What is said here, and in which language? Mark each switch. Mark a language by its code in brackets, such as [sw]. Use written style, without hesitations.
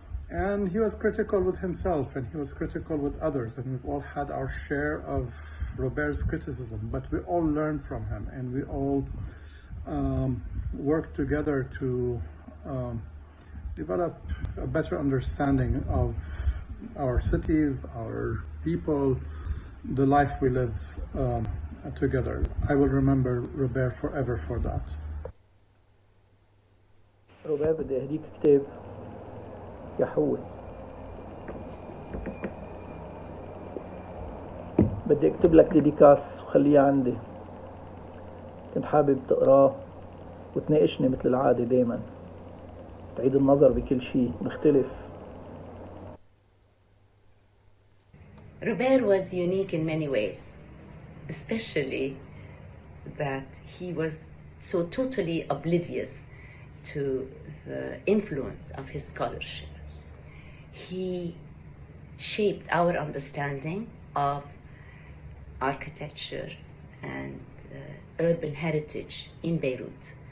[en] And he was critical with himself, and he was critical with others, and we've all had our share of Robert's criticism, but we all learned from him, and we all worked together to develop a better understanding of our cities, our people, the life we live together. I will remember Robert forever for that. [ar] روبير بدي اهديك كتاب يا حوي. بدي اكتب لك ديديكاس وخليه عندي. كنت حابب تقراه وتناقشني مثل العادة دايما. تعيد النظر بكل شيء ونختلف. [en] Robert was unique in many ways, especially that he was so totally oblivious to the influence of his scholarship. He shaped our understanding of architecture and urban heritage in Beirut.